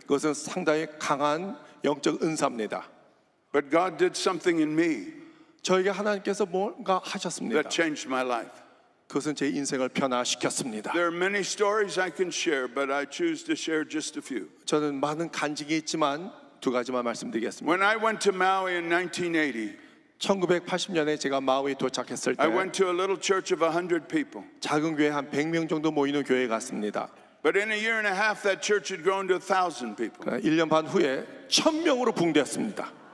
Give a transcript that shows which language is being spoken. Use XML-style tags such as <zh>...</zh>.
<ko>그것은 상당히 강한 영적 은사입니다.</ko> <en>But God did something in me</en> <ko>저에게 하나님께서 뭔가 하셨습니다.</ko> <en>that changed my life.</en> <ko>그것은 제 인생을 변화시켰습니다.</ko> <en>There are many stories I can share, but I choose to share just a few.</en> <ko>저는 많은 간증이 있지만 두 가지만 말씀드리겠습니다.</ko> <en>When I went to Maui in 1980,</en> <ko>1980년에 제가 마우이에 도착했을 때</ko> <en>I went to a little church of 100 people.</en> <ko>작은 교회 한 100명 정도 모이는 교회에 갔습니다.</ko> <en>But in a year and a half, that church had grown to 1,000 people.</en> <ko>그러나 1년 반 후에 1000명으로 붕대했습니다.</ko>